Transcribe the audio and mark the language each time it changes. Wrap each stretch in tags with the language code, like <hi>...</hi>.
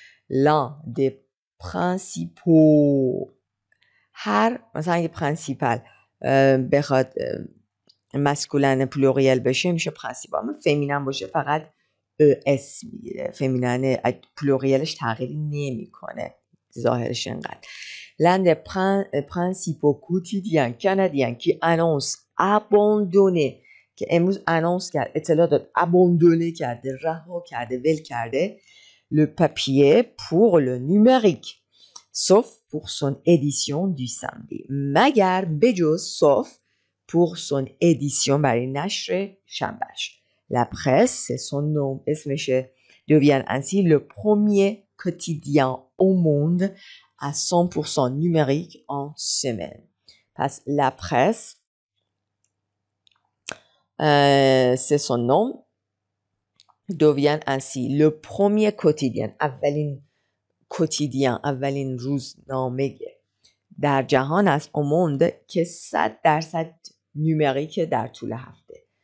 <fr>l'un des principaux،</fr> <fa>هر مثلا اگه پرنسیپل بخواد مسکولن پلوریال بشه میشه پرنسیپال، اما فمینن باشه فقط اس میگیره. فمینن پلوریالش تغییری نمیکنه ظاهرش انقدر.</fa> <fr>l'un des principaux quotidiens canadiens qui annonce abandonner،</fr> <fa>که امروز انونس کرد، اطلاع داد، abandonner کرده، رها کرده، ول کرده</fa> <fr>le papier pour le numérique sauf pour son édition du samedi.</fr> <fa>مگر بجز</fa> <fr>sauf pour son édition</fr> <fa>برای نشر شنبهش.</fa> <fr>La presse, c'est son nom,</fr> <fa>اسمشه،</fa> <fr>devient ainsi le premier quotidien au monde à 100% numérique en semaine. Parce que la presse, c'est son nom, devient ainsi le premier quotidien، اولین quotidien،</fr> <fa>اولین روزنامه در جهان است</fa> <fr>au monde که 100% numérique</fr> <fa>در طول هفته.</fa>